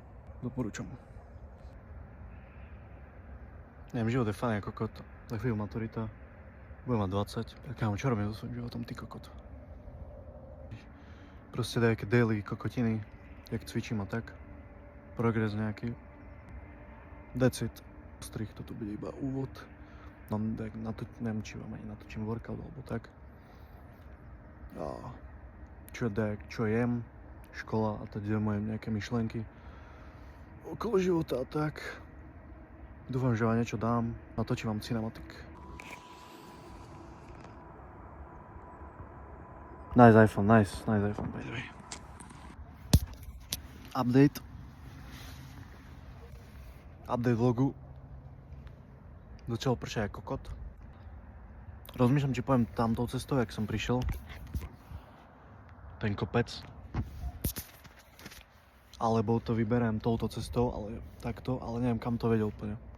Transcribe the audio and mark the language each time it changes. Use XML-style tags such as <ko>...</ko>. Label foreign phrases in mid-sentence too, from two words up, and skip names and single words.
<sk>Doporúčam. Neviem, život je fajn ako kokot. Za chvíľu maturita. Budem mať 20. Tak kámo, čo robím so svojím životom, ty kokot? Proste dajaké daily kokotiny. Jak cvičím a tak. Progres nejaký.</sk> <en>That's it.</en> <sk>Strich, toto bude iba úvod. Neviem, či vám ani natočím workout alebo tak. Čo jem. Škola a teď moje nejaké myšlenky okolo života a tak. Dúfam, že vám niečo dám. Natočím vám cinematik.</sk> <en>Nice iPhone by the way.</en> <sk>Update vlogu. Začal pršať ako kokot. Rozmýšľam, či pojem tamtou cestou, jak som prišiel. Ten kopec. Alebo to vyberiem touto cestou, ale takto, ale neviem, kam to vedie úplne.</sk>